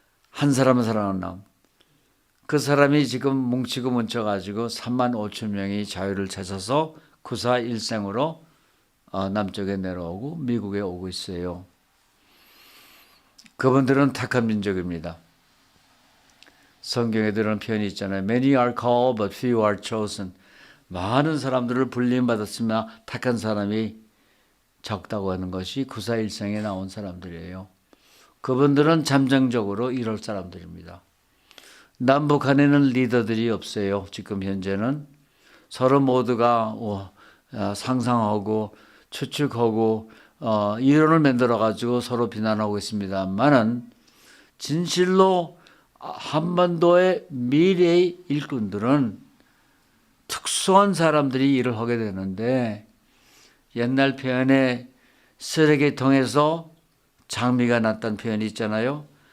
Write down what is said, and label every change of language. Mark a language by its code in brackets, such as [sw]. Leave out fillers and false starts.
[ko] 한 사람은 살아나온 그 사람이 지금 뭉치고 뭉쳐가지고 3만 5천 명이 자유를 찾아서 941생으로 남쪽에 내려오고 미국에 오고 있어요. 그분들은 택한 민족입니다. 성경에 들은 표현이 있잖아요. [en] Many are called but few are chosen. [ko] 많은 사람들을 불림받았으나 택한 사람이 적다고 하는 것이 941생에 나온 사람들이에요. 그분들은 잠정적으로 이럴 사람들입니다. 남북한에는 리더들이 없어요. 지금 현재는 서로 모두가 상상하고 추측하고 이론을 만들어 가지고 서로 비난하고 있습니다만은 진실로 한반도의 미래의 일꾼들은 특수한 사람들이 일을 하게 되는데 옛날 표현에 쓰레기통에서 장미가 났다는 표현이 있잖아요.